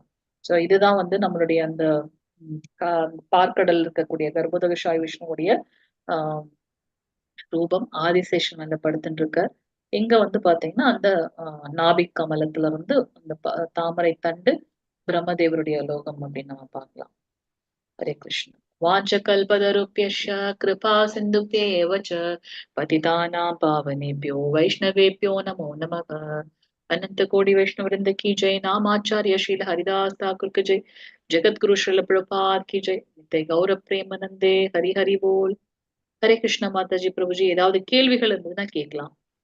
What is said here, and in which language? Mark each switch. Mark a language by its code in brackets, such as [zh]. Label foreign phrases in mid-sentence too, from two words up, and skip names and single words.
[ta] சோ இதுதான் வந்து நம்மளுடைய அந்த பார்க்கடல் இருக்கக்கூடிய கர்ப்பதகசாய் விஷ்ணுவுடைய ஆஹ் ரூபம். ஆதிசேஷன் வந்து படுத்துட்டு இருக்க. இங்க வந்து பாத்தீங்கன்னா அந்த நாபிக் கமலத்துல வந்து அந்த தாமரை தண்டு பிரம்மதேவருடைய லோகம் அப்படின்னு நம்ம பார்க்கலாம். [sa] हरे कृष्ण। वाञ्छकल्पतरुभ्यश्च कृपा सिन्धुभ्येव च पतितानां पावनेभ्यो वैष्णवेभ्यो नमो नमः। [hi] अनंत कोटि वैष्णव वृंद की जय। नामाचार्य श्रील हरिदास ठाकुर की जय। जगत गुरु श्रील प्रभुपाद की जय। [sa] नित्य गौर प्रेमानंदे हरि हरि बोल। हरे कृष्ण। [hi] माता जी प्रभु जी [ta] ஏதாவது கேள்விகள் இருந்ததுன்னா கேட்கலாம்.